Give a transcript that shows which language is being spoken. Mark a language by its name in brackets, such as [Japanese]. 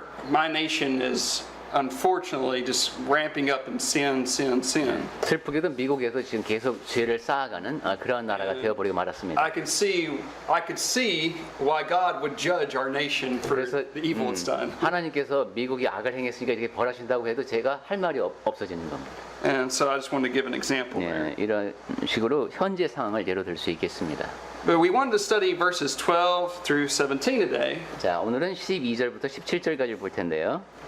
[English] my nation is unfortunately just ramping up in sin. [Korean] 슬프게도 미국에서 지금 계속 죄를 쌓아가는 그러한 나라가 되어버리고 말았습니다. [English] I could see why God would judge our nation for [Korean] 그래서 [English] the evil it's done. [Korean] 하나님께서 미국이 악을 행했으니까 이렇게 벌하신다고 해도 제가 할 말이 없어지는 겁니다. [English] And so I just want to give an example there. [Korean] 예, 이런 식으로 현재 상황을 예로 들 수 있겠습니다. [English] But we wanted to study verses 12 through 17 today. [Korean] 자, 오늘은 12절부터 17절까지 볼 텐데요.